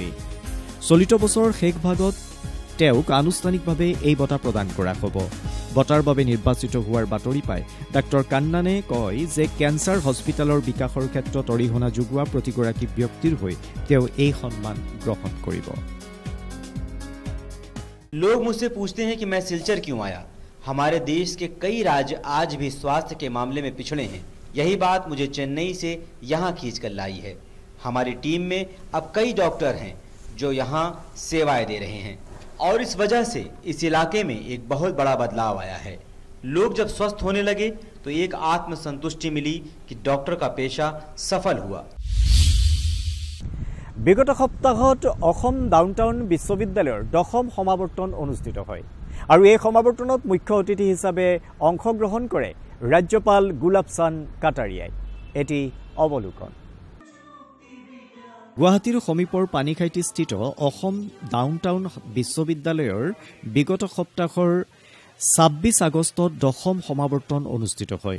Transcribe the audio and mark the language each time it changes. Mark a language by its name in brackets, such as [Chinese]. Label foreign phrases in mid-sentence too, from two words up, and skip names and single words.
[Assamese] চলিত বছৰৰ শেষ ভাগত তেওঁক আনুষ্ঠানিকভাৱে এই বঁটা প্ৰদান কৰা হ'ব। বঁটাৰ বাবে নিৰ্বাচিত হোৱাৰ বাতৰি পাই ডাক্তৰ কান্নানে কয় যে কেঞ্চাৰ হস্পিটেলৰ বিকাশৰ ক্ষেত্ৰত অৰিহণা যোগোৱা প্ৰতিগৰাকী ব্যক্তিৰ হৈ তেওঁ এই সন্মান গ্ৰহণ কৰিব। [Hindi] लोग मुझसे पूछते हैं कि मैं सिलचर क्यों आया। हमारे देश के कई राज्य आज भी स्वास्थ्य के मामले में पिछड़े हैं। यही बात मुझे चेन्नई से यहाँ खींचकर लाई है। हमारी टीम में अब कई डॉक्टर हैं जो यहाँ सेवाएं दे रहे हैं और इस वजह से इस इलाके में एक बहुत बड़ा बदलाव आया है। लोग जब स्वस्थ होने लगे तो एक आत्मसंतुष्टि मिली कि डॉक्टर का पेशा सफल हुआ। [Assamese] বিগত সপ্তাহত অসম ডাউনটাউন বিশ্ববিদ্যালয়ৰ 10ম সমাৱৰ্তন অনুষ্ঠিত হয় আৰু এই সমাৱৰ্তনত মুখ্য অতিথি হিচাপে অংশগ্ৰহণ কৰে ৰাজ্যপাল গুলাব চান্দ কাটাৰিয়াই। এটি অৱলোকন। গুৱাহাটীৰ সমীপৰ পানীখাইটিস্থিত অসম ডাউনটাউন বিশ্ববিদ্যালয়ৰ বিগত সপ্তাহৰ 26 আগষ্টত 10ম সমাৱৰ্তন অনুষ্ঠিত হয়।